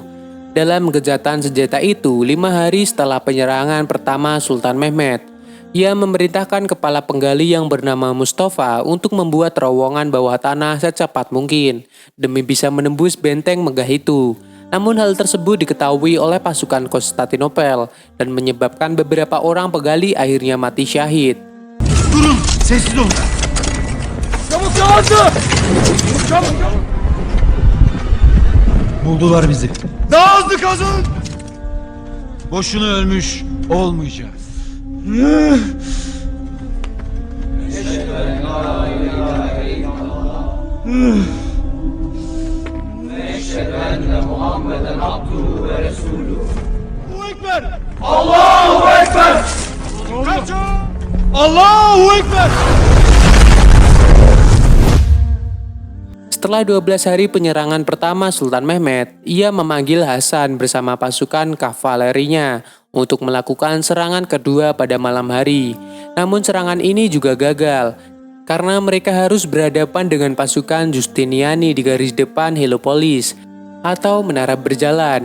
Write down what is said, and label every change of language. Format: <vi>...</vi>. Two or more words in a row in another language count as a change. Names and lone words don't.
<id>Dalam kejahatan senjata itu, 5 hari setelah penyerangan pertama Sultan Mehmed, ia memerintahkan kepala penggali yang bernama Mustafa untuk membuat terowongan bawah tanah secepat mungkin, demi bisa menembus benteng megah itu. Namun hal tersebut diketahui oleh pasukan Konstantinopel dan menyebabkan beberapa orang penggali akhirnya mati syahid.</id> <tr>Durun, sessiz olun. Çabuk yavaşla! Çabuk! Buldular bizi. Daha hızlı kazın! Boşuna ölmüş olmayacağız.</tr> <ar>الله أكبر! الله أكبر!</ar> <id>Setelah 12 hari penyerangan pertama Sultan Mehmed, ia memanggil Hasan bersama pasukan kavalerinya untuk melakukan serangan kedua pada malam hari. Namun serangan ini juga gagal, karena mereka harus berhadapan dengan pasukan Justiniani di garis depan Heliopolis atau Menara Berjalan.</id>